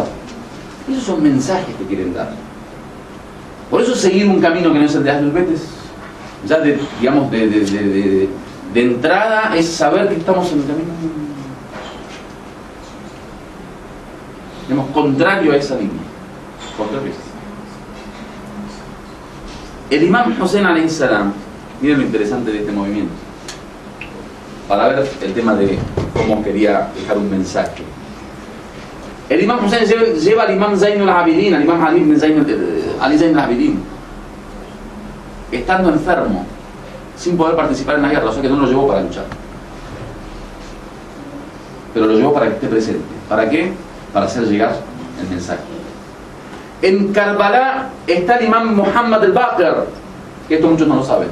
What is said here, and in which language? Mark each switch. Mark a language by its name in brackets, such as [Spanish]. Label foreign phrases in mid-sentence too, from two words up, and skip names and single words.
[Spanish] Esos son mensajes que quieren dar. Por eso seguir un camino que no es el de Ahlul Bayt es ya digamos de entrada es saber que estamos en el camino, digamos, contrario a esa línea. Contrario a esa. El Imam Hussein [Arabic] عليه السلام, [Spanish] miren lo interesante de este movimiento, para ver el tema de cómo quería dejar un mensaje. El Imam Hussein lleva al Imam Zayn al-Abidin, al Imam Ali Zayn al-Abidin, estando enfermo, sin poder participar en la guerra, o sea que no lo llevó para luchar, pero lo llevó para que esté presente. ¿Para qué? Para hacer llegar el mensaje. En Karbala está el Imam Muhammad al-Baqir, que esto muchos no lo saben.